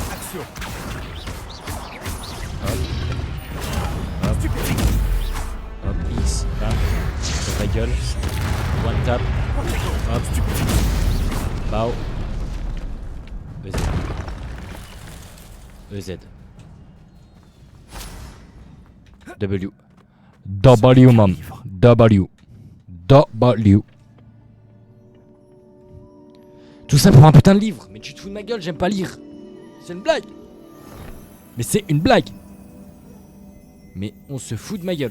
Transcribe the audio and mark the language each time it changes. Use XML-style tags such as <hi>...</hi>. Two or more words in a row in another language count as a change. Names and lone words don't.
<fr>spéciaux. Hop, X, bam, sur ta gueule.</fr> <en>One tap. Hop. Bao. EZ. W. W, mam. W. W.</en> <fr>Tout ça pour un putain de livre. Mais tu te fous de ma gueule, j'aime pas lire. C'est une blague. Mais c'est une blague. Mais on se fout de ma gueule.</fr>